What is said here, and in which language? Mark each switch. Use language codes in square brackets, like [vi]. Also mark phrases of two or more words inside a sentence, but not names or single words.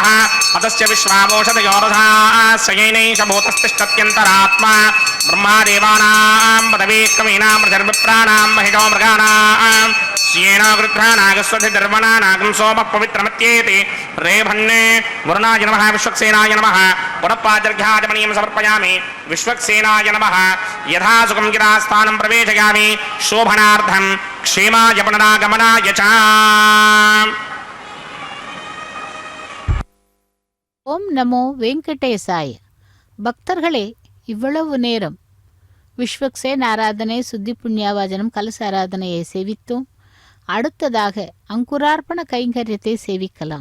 [sa] अतस्य विश्वावोषधयोरधाः शयेनैष भूतस्तिष्ठत्यन्तरात्मा ब्रह्मादेवानां पदवीक्रमेणामृतर्विप्राणां महिषो मृगाणां श्येन गृध्रानागस्वधिर्वणा नागं सोमः पवित्रमत्येति रेभन्ने वरुणाय नमः विश्वक्सेनाय नमः पुनःपादर्घ्याजमनीयं समर्पयामि विश्वक्सेनाय नमः यथा सुखं गिरास्थानं प्रवेशयामि शोभनार्थं क्षेमाय पुनरागमनाय च ॐ नमो वेङ्कटेशाय. [ta] பக்தர்களே, இவ்வளவு நேரம் விஸ்வக்சேன் ஆராதனை, சுத்தி புண்ணியாவாஜனம், கலச ஆராதனையை சேவித்தோம். அடுத்ததாக அங்குரார்ப்பண கைங்கரியத்தை சேவிக்கலாம்.